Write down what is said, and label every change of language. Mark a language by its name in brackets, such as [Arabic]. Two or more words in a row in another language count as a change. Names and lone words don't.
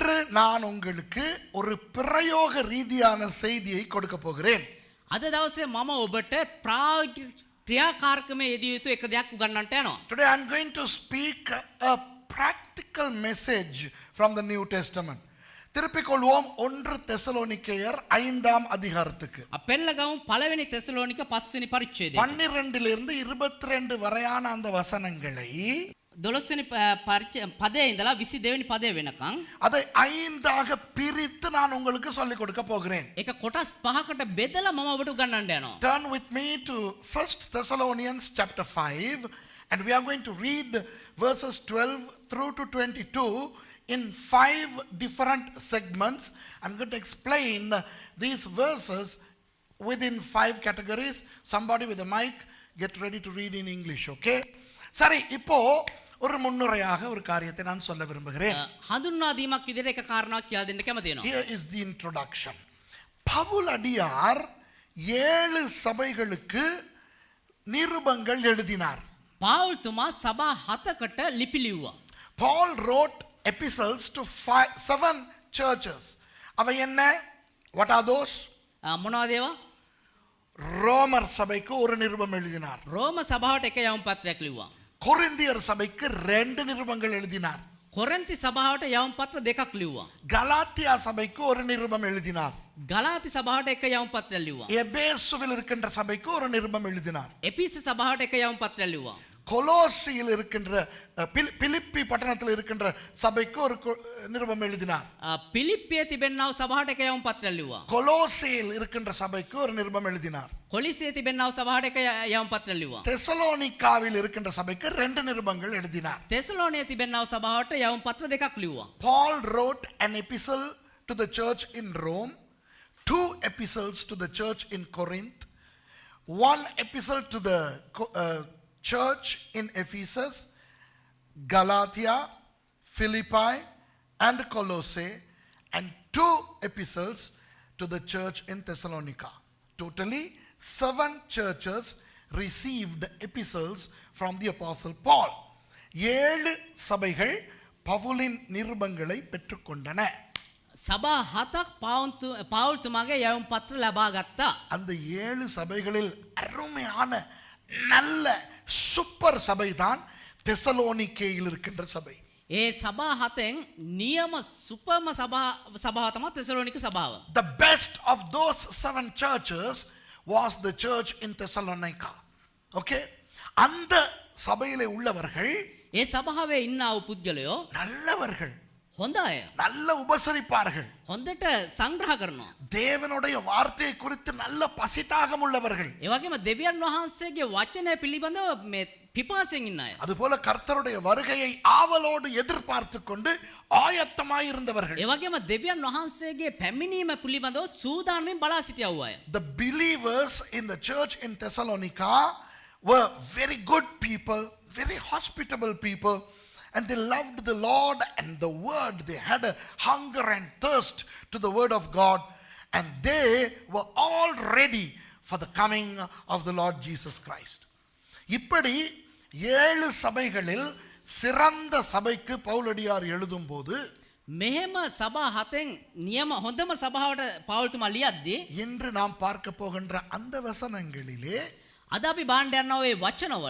[Tamil] நான் உங்களுக்கு ஒரு பிரயோக ரீதியான செய்தியை கொடுக்க போகிறேன். [Sinhala] අද දවසේ මම ඔබට ප්‍රායෝගික ක්‍රියාකාරකමේ යෙදිය යුතු එක දෙයක් උගන්වන්නට යනවා. [English] Today I am going to speak a practical message from the New Testament. [Tamil] திருப்பிக் கொள்வோம் 1 தெசலோனிக்கேயர் 5ஆம் அதிகாரத்துக்கு. [Sinhala] අපෙල්ල ගමු පළවෙනි தெசலோனிක 5 වෙනි පරිච්ඡේදය. [Tamil] 12 லிருந்து 22 வரையான அந்த வசனங்களை [Sinhala] 12 වෙනි පදයේ ඉඳලා 22 වෙනி පදය වෙනකන් [Tamil] அதை 5ஆக பிரித்து நான் உங்களுக்கு சொல்லிக் கொடுக்க போகிறேன். [Sinhala] ඒක කොටස් 5කට බෙදලා මම ඔබට උගන්වන්න යනවා. [English] Turn with me to 1 Thessalonians chapter 5 and we are going to read verses 12 through to 22 in 5 different segments. I'm going to explain these verses within 5 categories. Somebody with a mic, get ready to read in English, okay? [Tamil] சரி, இப்போ ஒரு முன்னுரையாக ஒரு காரியத்தை நான் சொல்ல விரும்புகிறேன். [Sinhala] හඳුන්වා දීමක් විදිහට එක කාරණාවක් කියලා දෙන්න කැමති වෙනවා. [English] Here is the introduction. [Tamil] பவுல் அடியார் 7 சபைகளுக்கு நிருபங்கள் எழுதினார். [Sinhala] පාවුල් තුමා සභා 7කට ලිපි ලිව්වා. [English] Paul wrote epistles to 7 churches. [Tamil] அவை என்ன? [English] What are those? [Sinhala] මොනවද ඒවා? [Tamil] ரோமர் சபைக்கு ஒரு நிருபம் எழுதினார். [Sinhala] රෝම සභාවට එක යවුම් පත්‍රයක් ලිව්වා. [Tamil] கொரிந்தியர் சபைக்கு 2 நிருபங்கள் எழுதினார். [Sinhala] කොරින්ති සභාවට යවුම් පත්‍ර දෙකක් ලිව්වා. [Tamil] கலாத்தியா சபைக்கு ஒரு நிருபம் எழுதினார். [Sinhala] ගලාති සභාවට එක යවුම් පත්‍රයක් ලිව්වා. [Tamil] எபேசுவில் இருக்கின்ற சபைக்கு ஒரு நிருபம் எழுதினார். [Sinhala] එපිසි සභාවට එක යවුම් පත්‍රයක් ලිව්වා. [Tamil] கொலோசியில் இருக்கின்ற பிலிப்பி பட்டணத்தில் இருக்கின்ற சபைக்கு ஒரு நிருபம் எழுதினார். [Sinhala] පිලිප්පියේ තිබෙනා වූ සභාවට එක යවුම් පත්‍රයක් ලිව්වා. [Tamil] கொலோசியில் இருக்கின்ற சபைக்கு ஒரு நிருபம் எழுதினார். [Sinhala] කොලිසියේ තිබෙනා වූ සභාවට එක යවුම් පත්‍රයක් ලිව්වා. [Tamil] தெசலோனிக்காவில் இருக்கின்ற சபைக்கு 2 நிருபங்கள் எழுதினார். [Sinhala] තෙසලෝනියේ තිබෙනා වූ සභාවට යවුම් පත්‍ර දෙකක් ලිව්වා. [English] Paul wrote an epistle to the church in Rome, 2 epistles to the church in Corinth, 1 epistle to the church in Ephesus, Galatia, Philippi and Colossae, and 2 epistles to the church in Thessalonica. Totally 7 churches received epistles from the apostle Paul. [Tamil] 7 சபைகள் பவுலின் நிருபங்களை பெற்றுக்கொண்டன. [Sinhala] සභා 7ක් පාවුල් තුමාගේ යවුම් පත්‍ර ලබා ගත්තා. [Tamil] அந்த 7 சபைகளில் அருமையான நல்ல சூப்பர் சபை தான் தெசலோனிக்கேயில் இருக்கின்ற சபை. [Sinhala] ඒ සභා 7න් නියම සුපර්ම සභාව තමයි තෙසලෝනික සභාව. [English] The best of those 7 churches was the church in Thessalonica. [Tamil] Okay? அந்த சபையிலே உள்ளவர்கள் [Sinhala] ඒ සභාවේ ඉන්න ආ පුද්ගලයෝ [Tamil] நல்லவர்கள், [Sinhala] හොඳ අය. [Tamil] நல்ல உபசரிப்பார்கள், [Sinhala] හොඳට සංග්‍රහ කරනවා. [Tamil] தேவனுடைய வார்த்தையை குறித்து நல்ல பசிதாகம் உள்ளவர்கள். [Sinhala] ඒ වගේම දෙවියන් වහන්සේගේ වචනය පිළිබඳව මේ පිපාසයෙන් ඉන්න අය. [Tamil] அதுபோல கர்த்தருடைய வருகையை ஆவலோடு எதிர்பார்த்து கொண்டு ஆயத்தமாய் இருந்தவர்கள். [Sinhala] ඒ වගේම දෙවියන් වහන්සේගේ පැමිණීම පිළිබඳව සූදානම්ෙන් බලා සිටියා වූ අය. [English] The believers in the church in Thessalonica were very good people, very hospitable people, and they loved the Lord and the word. They had a hunger and thirst to the word of God, and they were all ready for the coming of the Lord Jesus Christ. [Tamil] இப்படி 7 சபைகளில் சிறந்த சபைக்கு பவுலடியார் எழுதும்போது [Sinhala] මෙහෙම සභා 7න් නියම හොඳම සභාවට පාවුල් තුමා ලියද්දී [Tamil] இன்று நாம் பார்க்க போகின்ற அந்த வசனங்களிலே [Sinhala] අද අපි බාණ්ඩ යනවා ඒ වචනවල